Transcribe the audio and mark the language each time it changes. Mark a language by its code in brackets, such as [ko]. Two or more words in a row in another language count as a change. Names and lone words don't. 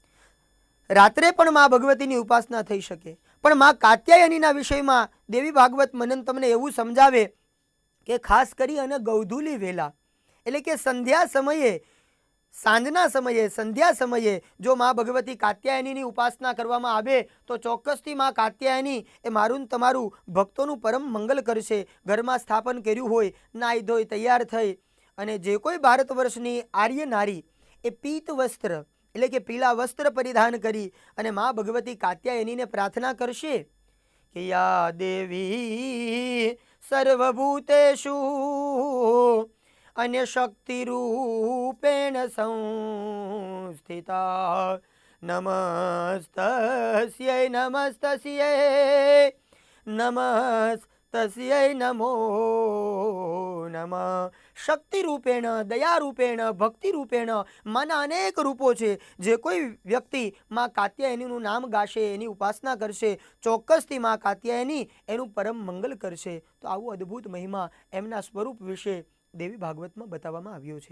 [gu] રાત્રે પણ માં ભગવતીની ઉપાસના થઈ શકે, પણ માં કાત્યાયનીના વિષયમાં દેવી ભાગવત મનન તમને એવું સમજાવે કે ખાસ કરી અને ગૌધૂલી વેલા એટલે કે સંધ્યા સમયે, સાંજના સમયે, સંધ્યા સમયે જો માં ભગવતી કાત્યાયનીની ઉપાસના કરવામાં આવે તો ચોક્કસથી માં કાત્યાયની એ મારું તમારું ભક્તોનું પરમ મંગલ કરશે. ઘરમાં સ્થાપન કર્યું હોય, નાહી ધોઈ તૈયાર થઈ અને જે કોઈ ભારત વર્ષની આર્ય નારી એ પીત વસ્ત્ર એટલે કે પીળા વસ્ત્ર પરિધાન કરી અને માં ભગવતી કાત્યાયનીને પ્રાર્થના કરશે કે યા [sa] દેવી સર્વભૂતેષુ अन्य शक्ति रूपेण संस्थिता नमस्तस्यै नमस्तस्यै नमस्तस्यै नमो नमः. [gu] શક્તિ રૂપેણ, દયા રૂપેણ, ભક્તિ રૂપેણ માના અનેક રૂપો છે. જે કોઈ વ્યક્તિ માં કાત્યાયનીનું નામ ગાશે, એની ઉપાસના કરશે, ચોક્કસથી માં કાત્યાયની એનું પરમ મંગલ કરશે. તો આવું અદ્ભુત મહિમા એમના સ્વરૂપ વિશે દેવી ભાગવતમાં બતાવવામાં આવ્યો છે.